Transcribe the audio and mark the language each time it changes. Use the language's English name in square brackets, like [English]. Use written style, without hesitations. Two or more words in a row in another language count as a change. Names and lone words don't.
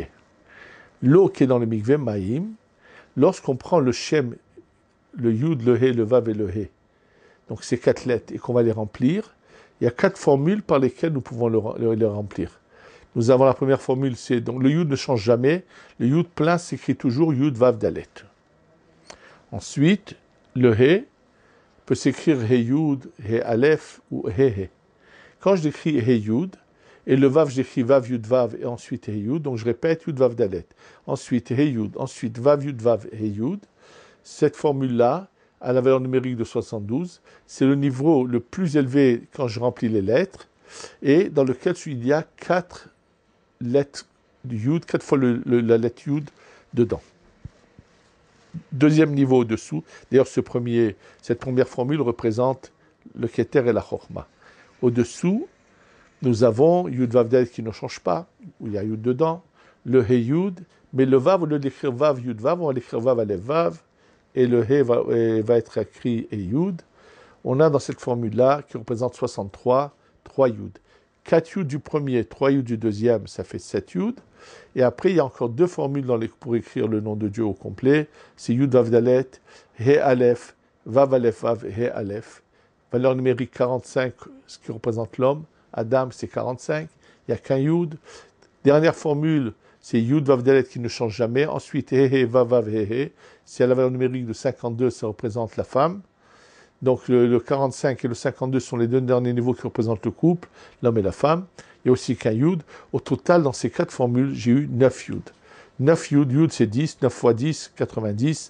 [French] L'eau qui est dans le [Hebrew] מקווה מים, [French] lorsqu'on prend le shem, le yud, le he, le vav et le he, donc ces 4 lettres, et qu'on va les remplir, il y a 4 formules par lesquelles nous pouvons les remplir. Nous avons la première formule, c'est donc le yud ne change jamais, le yud plein s'écrit toujours [Hebrew] יוד ואו דלת. [French] Ensuite, le he peut s'écrire [Hebrew] הא יוד, הא אלף [French] ou [Hebrew] הא הא. [French] Quand je décris [Hebrew] הא יוד, [French] et le vav, j'écris [Hebrew] ואו יוד ואו [French] et ensuite [Hebrew] הא יוד, [French] donc je répète [Hebrew] יוד ואו דלת. [French] Ensuite [Hebrew] הא יוד, [French] ensuite [Hebrew] ואו יוד ואו הא יוד. [French] Cette formule-là a la valeur numérique de 72. C'est le niveau le plus élevé quand je remplis les lettres et dans lequel il y a 4 lettres du yud, 4 fois la lettre yud dedans. Deuxième niveau au-dessous, d'ailleurs cette première formule représente le keter et la chokhma. Au-dessous, nous avons [Hebrew] יוד ואו דלת [French] qui ne change pas, où il y a yud dedans, le [Hebrew] הא יוד, [French] mais le vav, au lieu d'écrire [Hebrew] ואו יוד ואו, [French] on va l'écrire [Hebrew] ואו אלף ואו, [French] et le he va être écrit et yud. On a dans cette formule-là, qui représente 63, 3 yud. 4 yud du premier, 3 yud du deuxième, ça fait 7 yud. Et après, il y a encore 2 formules pour écrire le nom de Dieu au complet. C'est [Hebrew] יוד ואו דלת הא אלף ואו אלף ואו הא אלף. [French] Valeur numérique 45, ce qui représente l'homme. Adam, c'est 45. Il n'y a qu'un yud. Dernière formule, c'est [Hebrew] יוד ואו דלת [French] qui ne change jamais. Ensuite, [Hebrew] הא הא ואו ואו הא הא. [French] C'est à la valeur numérique de 52, ça représente la femme. Donc le 45 et le 52 sont les 2 derniers niveaux qui représentent le couple, l'homme et la femme. Il y a aussi qu'un yud. Au total, dans ces 4 formules, j'ai eu 9 yud. 9 yud, yud c'est 10, 9 fois 10, 90.